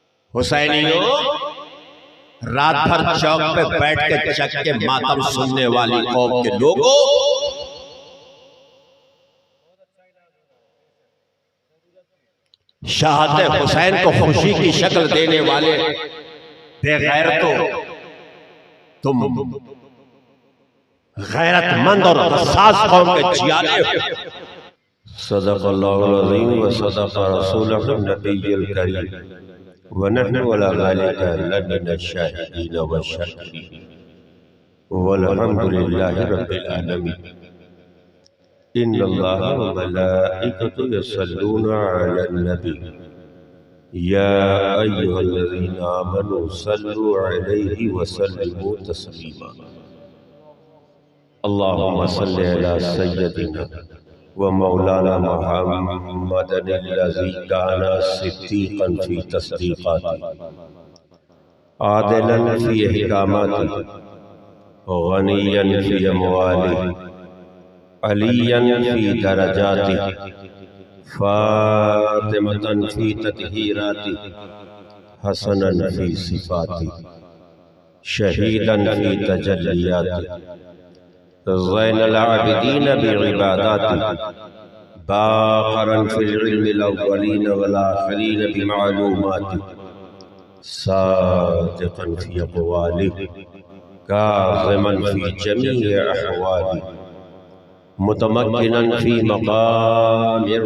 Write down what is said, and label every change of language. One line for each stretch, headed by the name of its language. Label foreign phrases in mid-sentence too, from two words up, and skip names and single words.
Urdu: حسینیو، رات بھر چوک پہ بیٹھ کے چک کے ماتم سننے والی قوم کے لوگو، شہادت حسین کو خوشی کی شکل دینے والے بے غیرتو، تم غیرت مند اور حساس قوم کے جیالے ہو.
Arabic: صدق الله العظيم وصدق رسوله النبي الكريم ونحن على ذلك لمن الشاهدين والشاكرين والحمد لله رب العالمين. إن الله وملائكته يصلون على النبي يا أيها الذين آمنوا صلوا عليه وسلموا تسليما. اللهم صل على سيدنا ومولانا محمد الذي كان صديقا في تصديقاتي عادلا في أحكاماتي غنيا في أموالي عليا في درجاتي فاطمة في تطهيراتي حسنا في صفاتي شهيدا في تجلياتي زين العابدين بعباداتي باقرا في العلم الأولين والآخرين بمعلوماتي صادقا في أقوالي كاظما في جميع أحوالي متمكنا في مقام